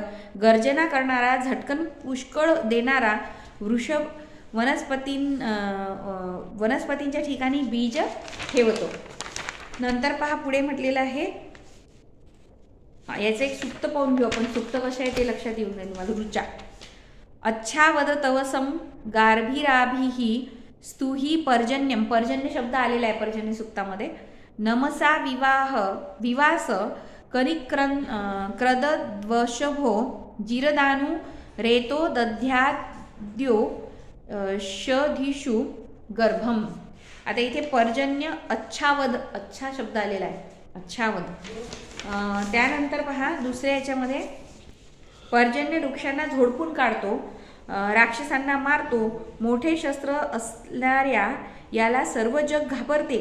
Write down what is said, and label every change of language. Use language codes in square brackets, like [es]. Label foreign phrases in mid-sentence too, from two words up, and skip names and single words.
[mr] गर्जना करणारा, झटकन पुष्कळ देणारा वृषभ वनस्पतींच्या ठिकाणी बीज ठेवतो. नंतर पहा पुढे म्हटलेलं आहे, याचं एक सुक्त पाहून घेऊ आपण. सुक्त कशा आहे ते लक्षात येऊन जाईल तुम्हाला. [sa] ऋचा अच्छावद तवसम गार्भिराभिही स्तुही पर्जन्यम. [mr] पर्जन्य शब्द आलेला आहे पर्जन्य सुक्तामध्ये. [sa] नमसा विवास क्रदद्वशभो जिरदानु रेतो दध्याद्यो शधिषु गर्भम. [mr] आता इथे [sa] पर्जन्य अच्छावद, [mr] अच्छा शब्द आलेला आहे, अच्छावद. त्यानंतर पहा दुसऱ्या याच्यामध्ये, पर्जन्य वृक्षांना झोडपून काढतो, राक्षसांना मारतो, मोठे शस्त्र असणाऱ्या याला सर्व जग घाबरते.